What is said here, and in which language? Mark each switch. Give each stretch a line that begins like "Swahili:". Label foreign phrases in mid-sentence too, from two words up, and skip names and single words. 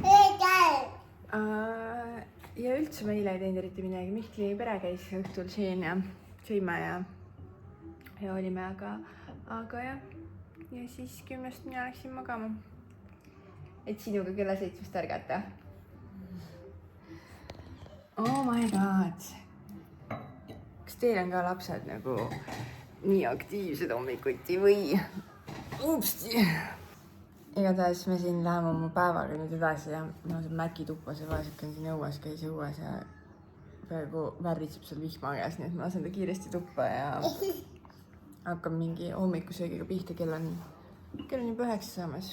Estonian: Ja üldse ma eile ei teinud eriti midagi. Mihkli pere käis õhtul siin ja sõime ja olime, aga jah. Ja siis 10-st mina läksin magama. Et sinuga kella 7-st ärgata.
English: Oh my god.
Estonian: Kas teil on ka lapsed nagu nii aktiivsed hommikuti või? Upsti. Igatahes me siin läheme oma päevaga nüüd edasi ja ma olen Mäki tuppas ja vaeseke on siin õues, käis õues ja praegu värritseb seal vihma käes, nii et ma lasen ta kiiresti tuppa ja hakkab mingi hommikusöögiga pihta, kell on juba 9 saamas.